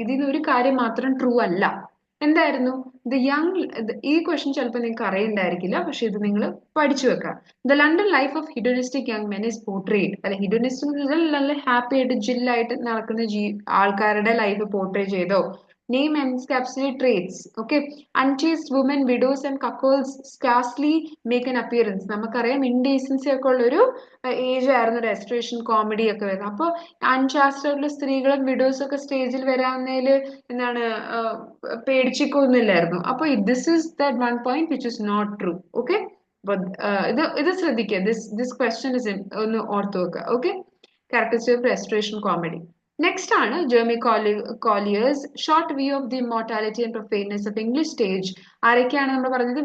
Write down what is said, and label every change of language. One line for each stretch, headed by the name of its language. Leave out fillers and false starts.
Malayalam: ഇതിൽ ഒരു കാര്യം മാത്രം ട്രൂ അല്ല. എന്തായിരുന്നു? ദ യങ്, ഈ ക്വസ്റ്റ്യൻ ചിലപ്പോൾ നിങ്ങൾക്ക് അറിയണ്ടായിരിക്കില്ല, പക്ഷെ ഇത് നിങ്ങൾ പഠിച്ചു വെക്കാം.
English: The London life of hedonistic young men is portrayed.
Malayalam: അല്ലെ, ഹിഡോണിസ്റ്റിക് നല്ല ഹാപ്പി ആയിട്ട് ജില്ലായിട്ട് നടക്കുന്ന ആൾക്കാരുടെ ലൈഫ് പോർട്രേ ചെയ്തോ?
English: Name encapsulate traits. Okay. Unchaste women, widows and couples scarcely make an appearance.
Malayalam: നമുക്കറിയാം ഇൻഡീസൻസി ഒക്കെ ഉള്ളൊരു ഏജ് ആയിരുന്നു റെസ്റ്റോറേഷൻ കോമഡി ഒക്കെ വരുന്നത്. അപ്പോൾ അൺചാസ്റ്റ് ആയിട്ടുള്ള സ്ത്രീകളും വിഡോസ് ഒക്കെ സ്റ്റേജിൽ വരാവുന്നതിൽ എന്താണ് പേടിച്ചിക്കൊന്നുമില്ലായിരുന്നു.
English: അപ്പോൾ this is that one point which is not true. Okay,
Malayalam: ഇത് ശ്രദ്ധിക്കുക.
English: this question is
Malayalam: ഒന്ന് ഓർത്ത് വെക്കുക.
English: Okay, characteristic of restoration comedy. Next ആണ് Jeremy Collier's short view of the immortality and profaneness of English stage.
Malayalam: ആരൊക്കെയാണ് നമ്മൾ പറഞ്ഞത്?